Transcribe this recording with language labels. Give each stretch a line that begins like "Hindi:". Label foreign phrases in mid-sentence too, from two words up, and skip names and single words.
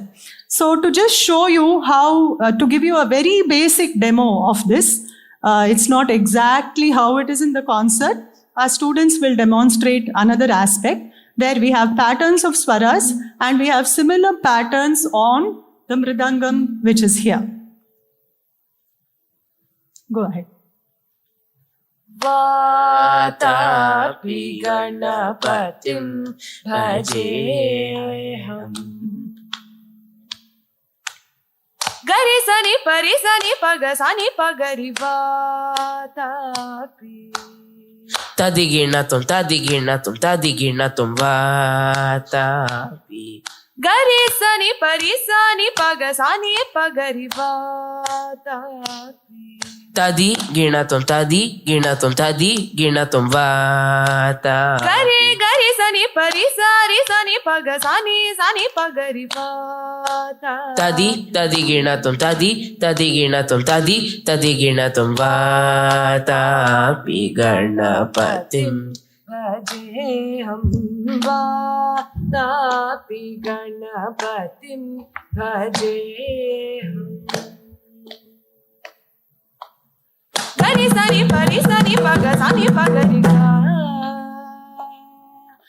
English: So to just show you how, to give you a very basic demo of this, it's not exactly how it is in the concert. Our students will demonstrate another aspect where we have patterns of swaras and we have similar patterns on the mridangam, which is here. Go ahead.
Sanskrit: वातापि गणपतिं भजेऽहं. Gari sani pari sani paga sani pagari vatapi. Tadigirnatum tadigirnatum vatapi. Gari sani pari sani paga sani pagari vatapi. Tadi girnatum vata. Gari sani pari sani paga sani pagari vata. Tadi girnatum vata. पि गणपतिं भजेऽहं वाता पि गणपतिं भजेऽहं. Gani sani pari sani paga sani pagari ga.